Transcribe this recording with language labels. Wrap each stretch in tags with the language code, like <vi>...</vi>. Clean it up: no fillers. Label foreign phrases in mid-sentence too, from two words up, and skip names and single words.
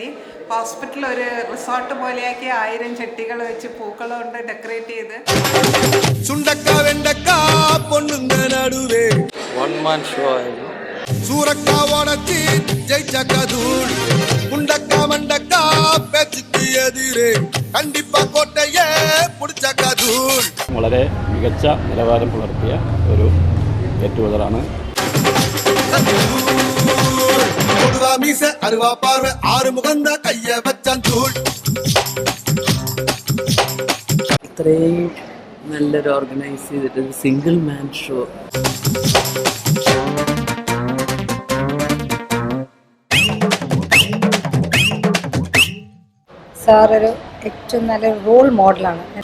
<ml>ഹോസ്പിറ്റൽ ഒരു റിസോർട്ട് പോലെയാക്കി 1000 ചെട്ടികൾ വെച്ച് പൂക്കൾ കൊണ്ട് ഡെക്കറേറ്റ് ചെയ്ത്</ml> <en>one man show ആയിരുന്നു.</en> <ta>சூரக்கா உடச்சி ஜெயிச்சக்கா தூள் குண்டக்கா மண்டக்கா பேச்சுக்கு எதிரே கண்டிப்பா கோட்டையே புடிச்சக்கா தூள்.</ta> <ml>വളരെ മികച്ച നിലവാരം പുലർത്തിയ ഒരു</ml> <en>get together-ആണ്.</en> <ta>மீச அருவா பார்வை 6 முகந்த கைய வச்சான் தூள்.</ta> <ml>ഇത്രയും നല്ലൊരു ഓർഗനൈസ് ചെയ്തിട്ട്</ml> <en>single man show.</en> <ml>സാർ ഒരു ഏറ്റവും നല്ല</ml> <en>role model-ആണ്.</en>